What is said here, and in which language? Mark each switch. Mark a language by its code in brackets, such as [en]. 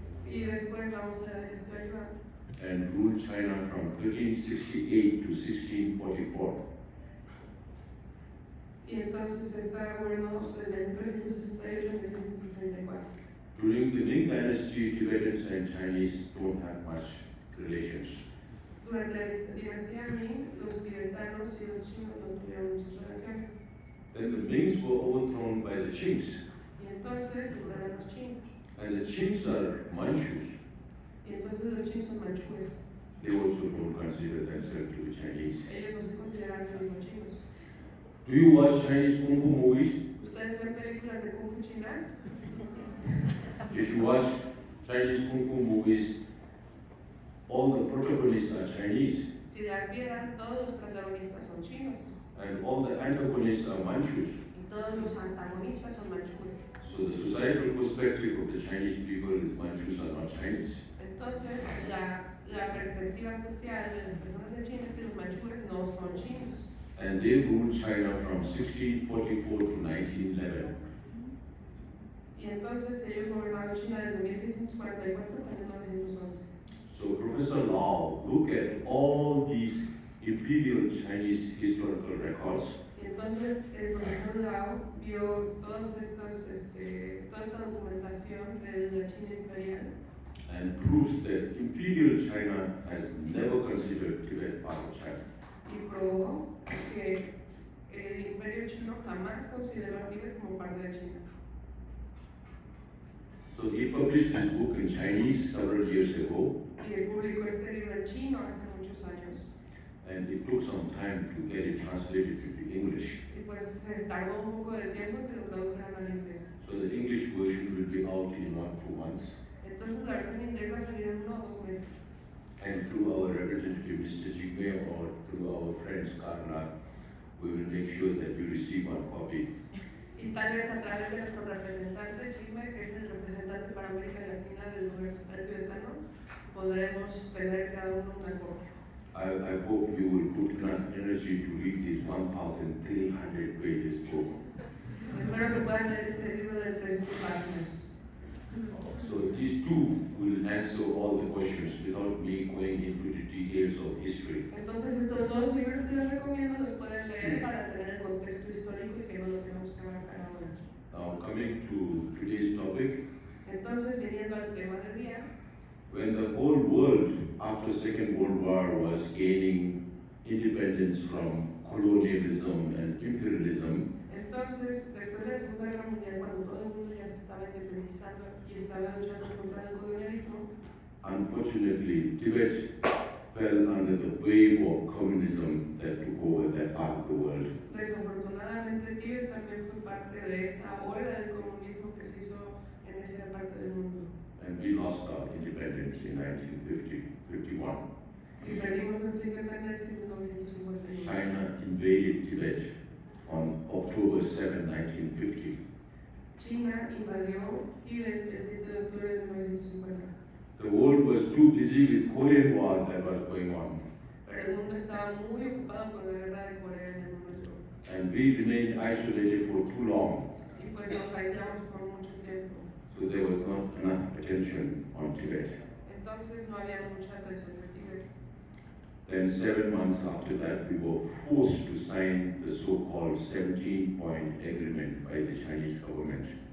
[es] y después vamos a ver este Yuan. [en] and ruled China from 1368 to 1644. [es] Y entonces está gobernado desde 1368 a 1634. [en] During the Ming dynasty, Tibetans and Chinese don't have much relations. [es] Durante la dinastía Ming, los tibetanos y los chinos no tuvieron muchas relaciones. [en] Then the Mings were overthrown by the Qings. [es] Y entonces se fueron los chinos. [en] And the Qings are Manchus. [es] Y entonces los chinos son manchúes. [en] They also don't consider themselves to be Chinese. [es] Ellos no se consideran a sí mismos chinos. [en] Do you watch Chinese Kung Fu movies? [es] ¿Ustedes ven películas de Kung Fu chinas? [en] If you watch Chinese Kung Fu movies, all the protagonists are Chinese. [es] Si las vieran, todos los protagonistas son chinos. [en] And all the antagonists are Manchus. [es] Y todos los antagonistas son manchúes. [en] So the societal perspective of the Chinese people is Manchus are not Chinese. [es] Entonces, la perspectiva social de las personas de China es que los manchúes no son chinos. [en] And they ruled China from 1644 to 1911. [es] Y entonces ellos gobernaron China desde 1644 hasta 1911. [en] So Professor Lau looked at all these imperial Chinese historical records [es] Y entonces el profesor Lau vio toda esta documentación de la China imperial [en] and proves that imperial China has never considered Tibet part of China. [es] y probó que el imperio chino jamás consideró a Tíbet como parte de China. [en] So he published his book in Chinese several years ago, [es] Y él publicó este libro en chino hace muchos años. [en] and it took some time to get it translated into English. [es] Y pues se tardó un poco de tiempo que lo tradujeran al inglés. [en] So the English version will be out in 1 to 2 months. [es] Entonces la versión inglesa salió en 1 o 2 meses. [en] And through our representative, Mr. Jigme, or through our friends, Karna, we will make sure that you receive one copy. [es] Y tal vez a través de nuestro representante, Chime, que es el representante para América Latina del gobierno tibetano, podremos tener cada uno una copia. [en] I hope you will put enough energy to read this 1,300 pages book. [es] Espero que puedan leer ese libro de 3,000 páginas. [en] So these two will answer all the questions without me going into the details of history. [es] Entonces estos dos libros que les recomiendo los pueden leer para tener el contexto histórico y que no lo tenemos que abarcar ahora. [en] Now coming to today's topic, [es] Entonces, viniendo al tema del día, [en] when the whole world after Second World War was gaining independence from colonialism and imperialism, [es] entonces, después de la Segunda Guerra Mundial, cuando todo el mundo ya se estaba independizando y estaba luchando contra el colonialismo, [en] unfortunately Tibet fell under the wave of communism that took over that part of the world. [es] desafortunadamente Tíbet también fue parte de esa ola del comunismo que se hizo en esa parte del mundo. [en] And we lost our independence in 1951. [es] Y perdimos nuestra independencia en 1951. [en] China invaded Tibet on October 7, 1950. [es] China invadió Tíbet el 7 de octubre de 1950. [en] The world was too busy with Korean War that was going on, [es] Pero el mundo estaba muy ocupado con la guerra de Corea en el momento. [en] and we remained isolated for too long, [es] Y pues nos aislamos por mucho tiempo. [en] so there was not enough attention on Tibet. [es] Entonces no había mucha atención de Tíbet. [en] Then 7 months after that, we were forced to sign the so-called 17-point agreement by the Chinese government.